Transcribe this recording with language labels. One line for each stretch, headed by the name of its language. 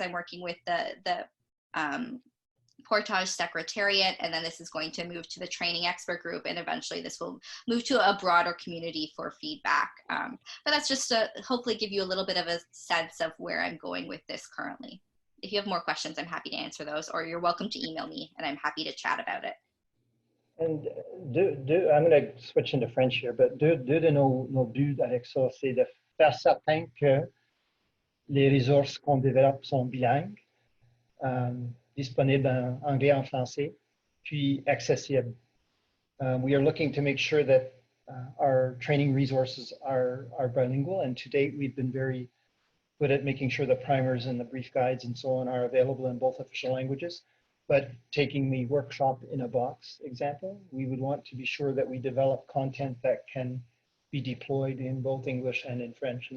English: I'm working with the Portage Secretariat, and then this is going to move to the training expert group, and eventually this will move to a broader community for feedback. But that's just to hopefully give you a little bit of a sense of where I'm going with this currently. If you have more questions, I'm happy to answer those, or you're welcome to email me and I'm happy to chat about it. And I'm going to switch into French here, but
French: deux de nos buts avec ça, c'est de faire certain que les ressources qu'on développe sont bilingues, disponibles en anglais, en français, puis accessibles.
English: We are looking to make sure that our training resources are bilingual, and to date we've been very good at making sure the primers and the brief guides and so on are available in both official languages. But taking the workshop in a box example, we would want to be sure that we develop content that can be deployed in both English and in French.